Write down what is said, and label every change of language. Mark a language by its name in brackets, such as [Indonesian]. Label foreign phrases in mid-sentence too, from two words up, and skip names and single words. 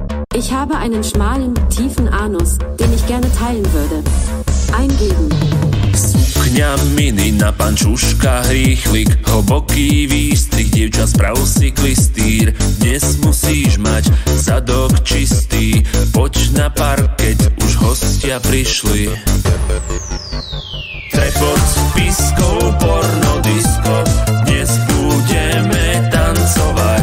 [German] Ich habe einen schmalen, tiefen Anus, den ich gerne teilen würde. Eingeben. [Slovak] Sukňa mini na pančuška rýchlik, hlboký výstrik, dievča sprav si klistýr. Dnes musíš mať zadok čistý, poď na parket, už hostia prišli. Trepot s piskou, pornodisko, dnes budeme tancovať.